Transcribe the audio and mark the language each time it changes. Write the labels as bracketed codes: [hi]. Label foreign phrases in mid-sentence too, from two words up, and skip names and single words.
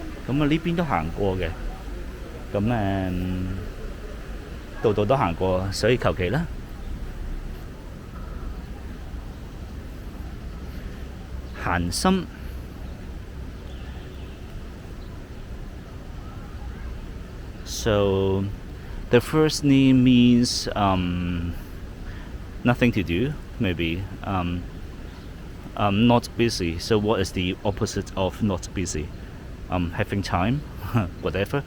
[yue] 咁啊呢邊都行過嘅，咁度度都行過，所以求其啦。 [en] 閒心。So the first name means nothing to do, maybe. Not busy. So what is the opposite of not busy? Having time, whatever.